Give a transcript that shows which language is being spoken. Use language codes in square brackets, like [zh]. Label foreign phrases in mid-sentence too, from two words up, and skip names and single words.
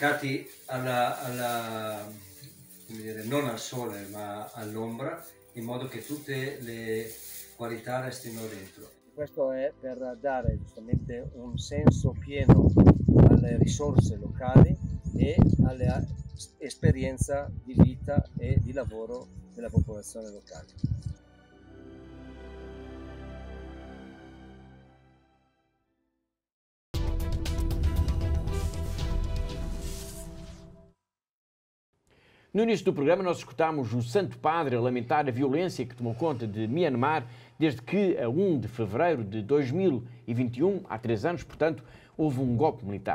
[it] Vengono seccati non al sole ma all'ombra, in modo che tutte le qualità restino dentro. Questo è per dare giustamente un senso pieno alle risorse locali e all'esperienza di vita e di lavoro della popolazione locale. [pt] No início do programa nós escutámos o Santo Padre a lamentar a violência que tomou conta de Myanmar desde que, a 1 de fevereiro de 2021, há 3 anos, portanto, houve um golpe militar.